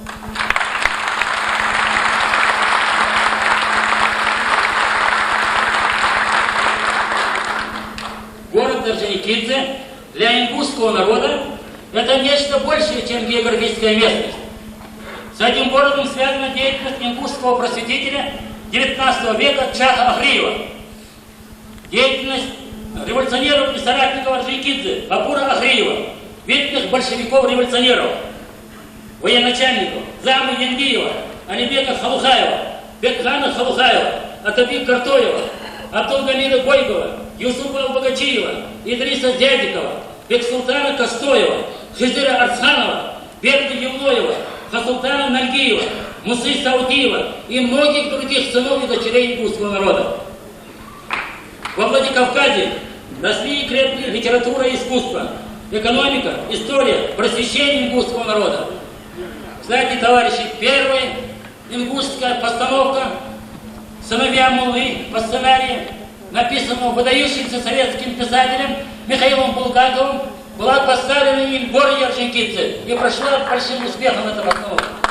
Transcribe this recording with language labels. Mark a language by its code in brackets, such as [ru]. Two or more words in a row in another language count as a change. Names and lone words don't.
[ru] Город Орджоникидзе для ингушского народа это нечто большее, чем географическая местность. С этим городом связана деятельность ингушского просветителя XIX века Чаха Ахриева, деятельность революционеров и соратников Орджоникидзе Бапура Ахриева, видных большевиков-революционеров, военачальников Замы Янгиева, Алибека Халухаева, Бекхана Халухаева, Атабик Картоева, Абдулгамида Гойгова, Юсупа Албагачиева, Идриса Дядикова, Бексултана Костоева, Хизира Арсанова, Берды Евлоева, Хасултана Нальгиева, Мусы Саудиева и многих других сынов и дочерей ингушского народа. Во Владикавказе росли и крепли литература и искусство, экономика, история, просвещение ингушского народа. Кстати, товарищи, первая ингушская постановка «Сыновья Муллы» по сценарию, написанному выдающимся советским писателем Михаилом Булгаковым, была поставлена им в городе Орджоникидзе и прошла большим успехом эта постановка.